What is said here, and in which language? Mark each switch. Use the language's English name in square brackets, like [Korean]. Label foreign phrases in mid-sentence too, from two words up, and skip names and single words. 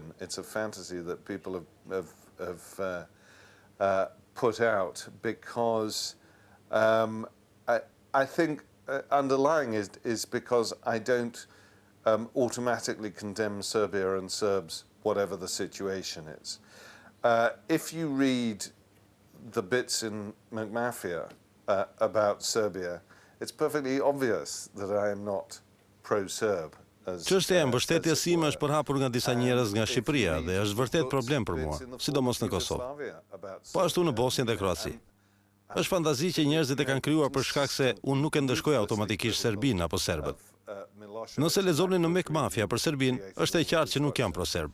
[English] It's a fantasy that people have put out because I think underlying is because I don't automatically condemn Serbia and Serbs, whatever the situation is. If you read the bits in McMafia about Serbia, it's perfectly obvious that I am not pro-Serb. [Albanian] Çështja e mbështetjes sime është përhapur nga disa njerëz nga Shqipëria dhe është vërtet problem për mua, sidomos në Kosovë. Po ashtu në Bosnjë dhe Kroaci. Është fantazi që njerëzit e kanë krijuar për shkak se unë nuk e ndëshkoj automatikisht Serbinë apo serbët. Nëse lexoni në McMafia për Serbinë, është e qartë që nuk jam pro-serb.